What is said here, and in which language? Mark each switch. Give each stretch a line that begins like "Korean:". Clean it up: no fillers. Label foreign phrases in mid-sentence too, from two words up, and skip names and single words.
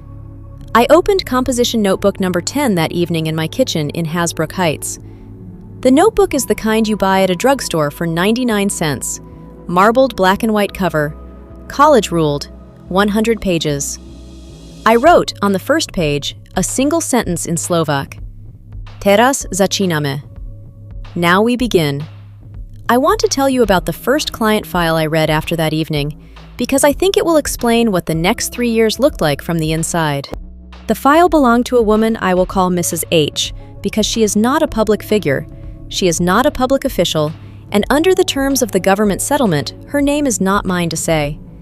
English: I opened composition notebook number 10 that evening in my kitchen in Hasbrook Heights. The notebook is the kind you buy at a drugstore for 99 cents. Marbled black and white cover. College ruled. 100 pages. I wrote on the first page a single sentence in Slovak.
Slovak: Teraz začíname.
English: Now we begin. I want to tell you about the first client file I read after that evening because I think it will explain what the next 3 years looked like from the inside. The file belonged to a woman I will call Mrs. H because she is not a public figure. She is not a public official, and under the terms of the government settlement, her name is not mine to say.